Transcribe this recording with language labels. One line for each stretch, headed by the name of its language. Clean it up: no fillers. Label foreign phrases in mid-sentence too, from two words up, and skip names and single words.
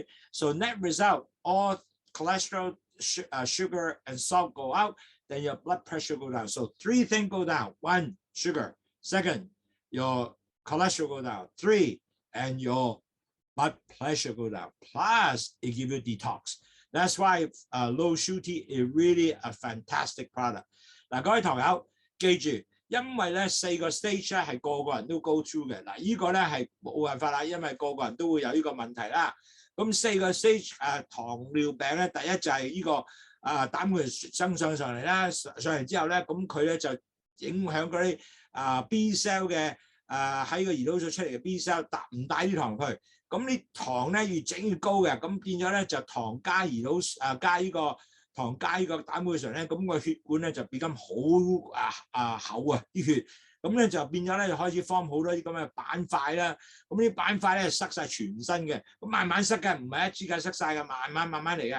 English: So net result, all cholesterol, sugar, and salt go out, then your blood pressure go down. So 3 things go down. 1, sugar. 2nd, your cholesterol go down. 3, and your blood pressure go down. Plus, it gives you detox. That's why Lowsutea is really a fantastic product.
Cantonese: 嗱，各位堂友記住，因為咧4個 stage 咧係個人都
English: go through
Cantonese: 嘅。嗱，呢個咧係冇辦法啦，因為個人都會有呢個問題啦。咁4個 stage 糖尿病咧，第一就係呢個膽固醇升上嚟啦，上嚟之後咧，咁佢咧就影響嗰啲
English: B cell
Cantonese: 嘅喺個胰島素出嚟嘅
English: B cell
Cantonese: 唔帶啲糖去，咁啲糖咧越整越高嘅，咁變咗咧就糖加胰島加呢個糖加呢個膽固醇咧，咁個血管咧就變咁好厚啊啲血，咁咧就變咗咧就開始 form 好多啲咁嘅板塊啦，咁啲板塊咧塞晒全身嘅，咁慢慢塞嘅，唔係一支間塞晒嘅，慢慢嚟嘅。